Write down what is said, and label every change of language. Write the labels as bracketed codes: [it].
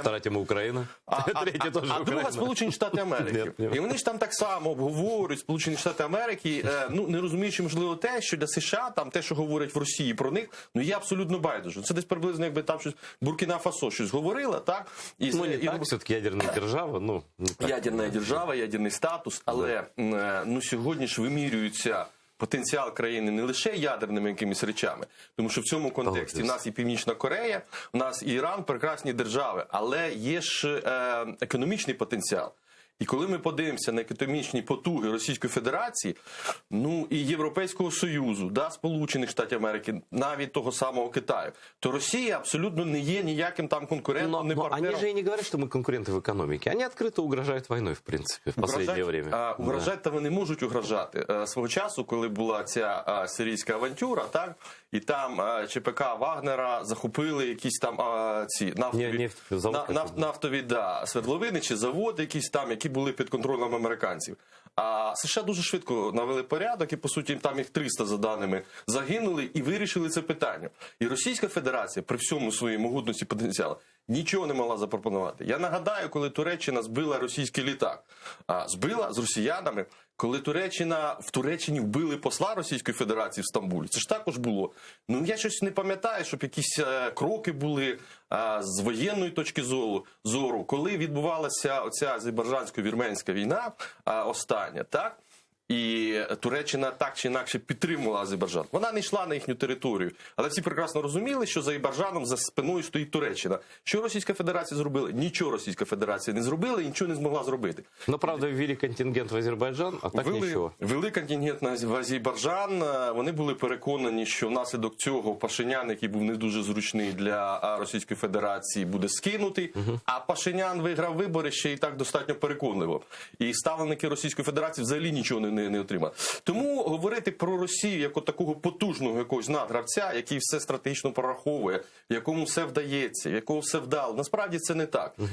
[ru] Вторая тема Украина. Третья тоже [uk] А друга [ru] Украина. [uk] Сполучені Штати Америки. Ні. І вони ж там так само обговорюють Сполучені Штати Америки, ну, не розуміючи, можливо, те, що для США, там те, що говорять в Росії про них, ну, є абсолютно байдуже. Це десь приблизно, якби там щось Буркіна-Фасо щось говорила, так? І, [ru] Ну, не так, все-таки ядерная держава, ну, не так. [uk] ядерна держава, ядерний статус, але ну, сьогодні ж вимірюється потенціал країни не лише ядерними якимись речами, тому що в цьому контексті в нас і Північна Корея, в нас і Іран, прекрасні держави, але є ж економічний потенціал. І коли ми подивимося на економічні потуги Російської Федерації, ну і Європейського Союзу, да, Сполучених Штатів Америки, навіть того самого Китаю, то Росія абсолютно не є ніяким там конкурентом, не [ru] Но [uk] партнером. [ru] они же и не говорят, что мы конкуренты в экономике. Они открыто угрожают войной, в принципе, в последнее время. [uk] Угрожати та вони можуть угрожати. Свого часу, коли була ця сирійська авантюра, так, і там ЧПК Вагнера захопили якісь там ці нафтові свердловини чи заводи якісь там, які були під контролем американців. А США дуже швидко навели порядок, і, по суті, там їх 300, за даними, загинули і вирішили це питання. І Російська Федерація, при всьому своїй могутності потенціалу, нічого не могла запропонувати. Я нагадаю, коли Туреччина збила російський літак, збила з росіянами, коли в Туреччині вбили посла Російської Федерації в Стамбулі. Це ж також було. Ну, я щось не пам'ятаю, щоб якісь кроки були з воєнної точки зору, коли відбувалася оця азербайджансько-вірменська війна остання, так? І Туреччина так чи інакше підтримувала Азербайджан. Вона не йшла на їхню територію. Але всі прекрасно розуміли, що за Азербайджаном за спиною стоїть Туреччина. Що Російська Федерація зробила? Нічого Російська Федерація не зробила і нічого не змогла зробити. Но, правда, ввели контингент в Азербайджан, а так нічого. Ввели контингент в Азербайджан. Вони були переконані, що внаслідок цього Пашинян, який був не дуже зручний для Російської Федерації, буде скинутий. А Пашинян виграв вибори ще і так достатньо переконливо. І ставленики Російської Федерації взагалі нічого не отримали. Тому говорити про Росію як такого потужного якогось надгравця, який все стратегічно прораховує, якому все вдається, якого все вдало, насправді це не так.